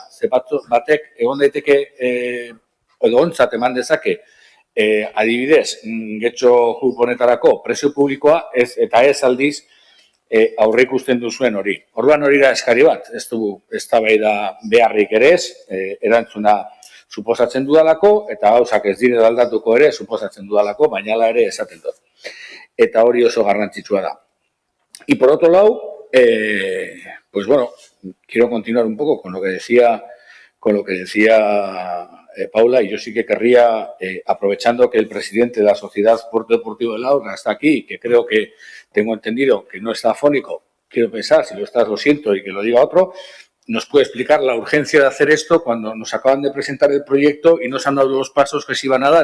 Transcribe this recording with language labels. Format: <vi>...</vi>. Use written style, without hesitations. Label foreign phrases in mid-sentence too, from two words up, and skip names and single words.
<eu>Ze batek egon daiteke edo ontzat eman dezake, adibidez, getxo honetarako prezio publikoa eta ez aldiz aurre ikusten duzuen hori. Orduan hori da eskari bat, ez du eztabaida beharrik ere ez, erantzuna suposatzen dudalako, eta gauzak ez dire aldatuko ere suposatzen dudalako, baina hala ere esaten dut. Eta hori oso garrantzitsua da.</eu> <es>Y por otro lado, pues bueno, quiero continuar un poco con lo que decía Paula, y yo sí que querría, aprovechando que el presidente de la Sociedad Puerto Deportivo de Laura está aquí, que creo que tengo entendido que no está afónico, quiero pensar, si lo estás lo siento y que lo diga otro, nos puede explicar la urgencia de hacer esto cuando nos acaban de presentar el proyecto y nos han dado los pasos que se iban a dar.</es>